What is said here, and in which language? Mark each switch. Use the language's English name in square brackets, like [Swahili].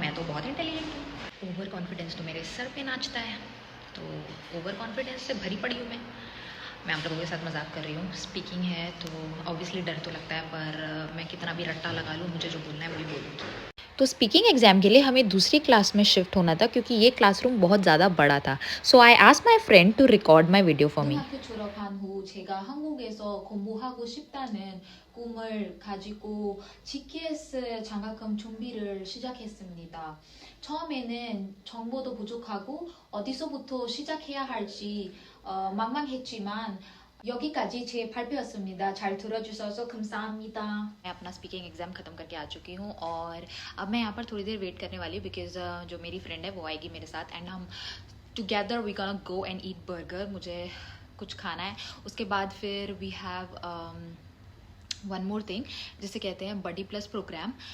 [Hindi] मैं तो बहुत इंटेलिजेंट हूँ। ओवर कॉन्फिडेंस तो मेरे सर पे नाचता है, तो ओवर कॉन्फिडेंस से भरी पड़ी हूँ मैं आप लोगों के साथ मजाक कर रही हूँ। स्पीकिंग है तो ऑब्वियसली डर तो लगता है, पर मैं कितना भी रट्टा लगा लूँ, मुझे जो बोलना है वही बोलूँगी। तो स्पीकिंग एग्जाम के लिए हमें दूसरी क्लास में शिफ्ट होना था क्योंकि ये क्लासरूम बहुत ज़्यादा बड़ा था। [English] So I asked my friend to record my video for me. [Korean] 졸업한 후 제가 한국에서 공부하고 싶다는 꿈을 가지고 GKS 장학금 준비를 시작했습니다. 처음에는 정보도 부족하고 어디서부터 시작해야 할지 망망했지만 여기까지 제 발표였습니다. 잘 들어주셔서 감사합니다। [Hindi] मैं अपना स्पीकिंग एग्जाम खत्म करके आ चुकी हूँ और अब मैं यहाँ पर थोड़ी देर वेट करने वाली हूँ बिकॉज जो मेरी फ्रेंड है वो आएगी मेरे साथ एंड हम together [English] We gonna go and eat burger. [Hindi] मुझे कुछ खाना है। उसके बाद फिर [English] we have one more thing, [Hindi] जिसे कहते हैं बडी प्लस प्रोग्राम।